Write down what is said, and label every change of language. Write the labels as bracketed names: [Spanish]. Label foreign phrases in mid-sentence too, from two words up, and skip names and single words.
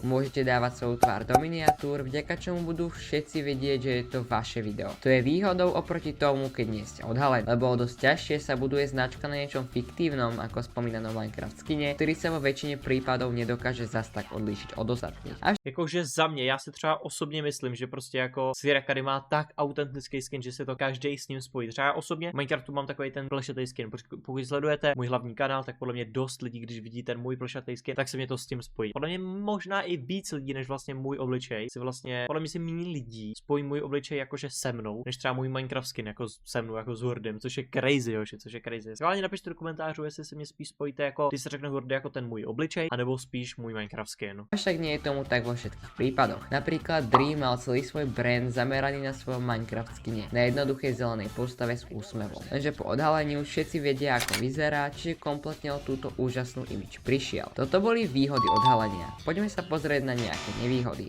[Slovak] Môžete dávať svoju tvár do miniatúr, vďaka čomu budú všetci vedieť, že je to vaše video. To je výhodou oproti tomu, keď nie ste odhalení, lebo dosť ťažšie sa buduje značka na niečom fiktívnom, ako spomínanom Minecraft skine, ktorý sa vo väčšine prípadov nedokáže zas tak odlíšiť od ostatných. [Czech] Jakože za mě, já si třeba osobně myslím, že prostě jako Sirakary má tak autentický skin, že se to každý s ním spojí. Třeba já osobně v Minecraftu mám takový ten plešatý skin. Pokud sledujete můj hlavní kanál, tak podle mě dost lidí, když vidí ten můj plešatý skin, tak se mě to s tím spojí. Podle mě možná i víc lidí, než vlastně můj obličej, si vlastně, podle mě si méně lidí spojí můj obličej jakože se mnou, než třeba můj Minecraft skin jako se mnou, jako s Hurdym, což je crazy, joži, což je crazy. Schválně napište do komentářů, jestli se mě spíš spojíte jako, když se řekne Hurdy jako ten můj obličej, anebo spíš můj Minecraft skin. [Slovak] Avšak nie je tomu tak vo všetkých prípadoch. Napríklad Dream mal celý svoj brand zameraný na svojom Minecraft skine, na jednoduchej zelenej postave s úsmevom. Lenže po odhalení už všetci vedia, ako vyzerá, čiže kompletne o túto úžasnú image prišiel. Toto boli výhody odhalenia. Poďme sa pozrieť na nejaké nevýhody.